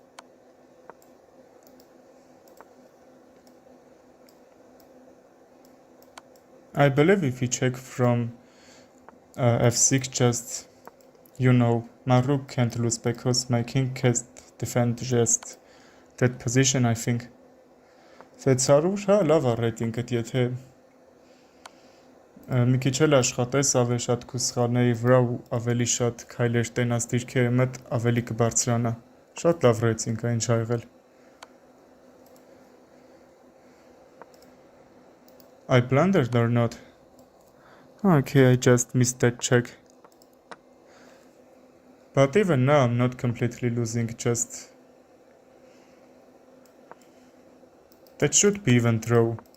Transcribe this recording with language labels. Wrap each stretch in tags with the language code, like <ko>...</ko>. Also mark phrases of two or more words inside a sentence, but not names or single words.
<en>I believe if we check from f6, just, you know, my rook can't lose because my king can't defend just that position, I think. 600,</en> <hy>հա, լավ է ռեյտինգը, եթե մի քիչ էլ աշխատես ավելի շատ քո սխալների վրա ու ավելի շատ քայլեր տենաս դիրքերի մոտ, ավելի կբարձրանա։ Շատ լավ ռեյտինգ է, ինչ ա եղել։</hy> <en>I blundered or not? Okay, I just missed that check. But even now I'm not completely losing, just... That should be even draw.</en>